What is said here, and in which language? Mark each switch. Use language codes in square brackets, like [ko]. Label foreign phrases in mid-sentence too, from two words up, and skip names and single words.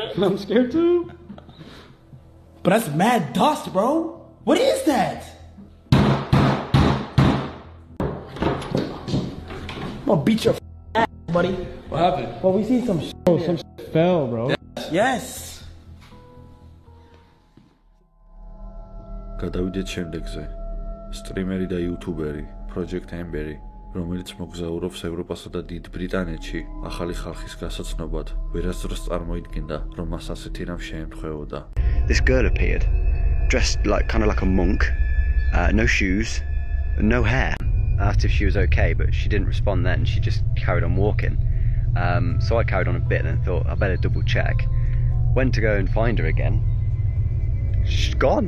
[en] I'm scared too. But that's mad dust, bro. What is that? I'm gonna beat your ass, buddy. What happened? Well, we see some shit. Oh, some fell, bro. Yes. [ka] გადავიდეთ შემდეგზე. სტრიმერი და იუთუბერი Project Amber-ი, რომელიც მოგზაურობს ევროპასა და დიდ ბრიტანეთში, ახალი ხალხის გასაცნობად, ვერასდროს წარმოიდგენდა, რომ მას ასეთი რამ შეემთხვეოდა. [en] This girl appeared, dressed kind of like a monk, no shoes, no hair. I asked if she was okay, but she didn't respond then. She just carried on walking. So I carried on a bit and thought I better double check. Went to go and find her again. She's gone.